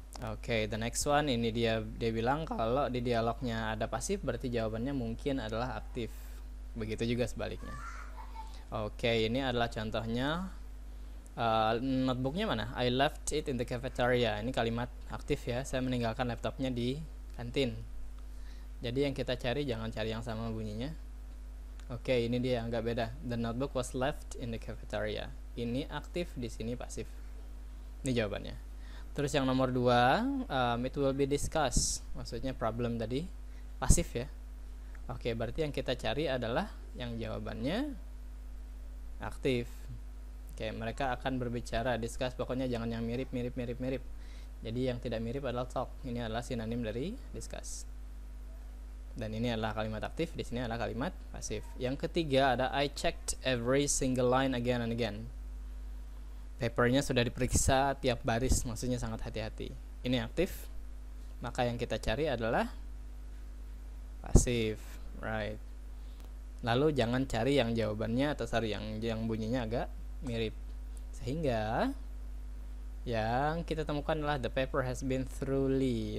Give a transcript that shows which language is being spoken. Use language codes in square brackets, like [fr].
[id] Oke, [en] the next one [id] ini dia bilang kalau di dialognya ada pasif berarti jawabannya mungkin adalah aktif. Begitu juga sebaliknya. Oke, ini adalah contohnya. Notebooknya mana? [en] I left it in the cafeteria. [id] Ini kalimat aktif ya. Saya meninggalkan laptopnya di kantin. Jadi yang kita cari jangan cari yang sama bunyinya. Oke, ini dia agak beda. [en] The notebook was left in the cafeteria. [id] Ini aktif, di sini pasif. Ini jawabannya. Terus yang nomor 2, [en] it will be discussed. [id] Maksudnya problem tadi pasif ya. Oke, berarti yang kita cari adalah yang jawabannya aktif. Oke, mereka akan berbicara, discuss, pokoknya jangan yang mirip. Jadi yang tidak mirip adalah talk. Ini adalah sinonim dari discuss. Dan ini adalah kalimat aktif, di sini adalah kalimat pasif. Yang ketiga ada [en] I checked every single line again and again. [id] Papernya sudah diperiksa tiap baris, maksudnya sangat hati-hati. Ini aktif, maka yang kita cari adalah pasif, [en] right? [id] Lalu jangan cari yang jawabannya atau cari yang bunyinya agak mirip. Sehingga yang kita temukan adalah [en] the paper has been thoroughly.